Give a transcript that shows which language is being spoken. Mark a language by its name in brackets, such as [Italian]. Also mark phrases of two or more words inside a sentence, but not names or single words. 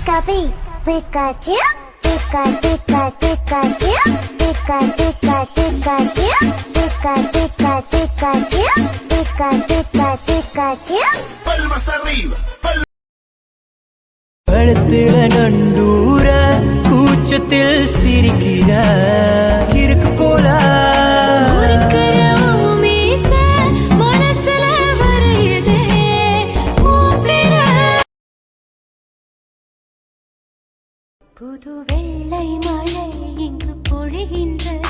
[Spanish] Pikachu, Pika, Pika, Pikachu, Pika, Pika, Pikachu, Pika, Pika, Pikachu, Pika, Pika, Pikachu. Palmas arriba, palmas. [Tamil] பழத்தில நண்டூர கூச்சத்தில் சிரிக்கிற இருக்கு போல புது வெள்ளை மழை இங்கு பொழிகின்றது.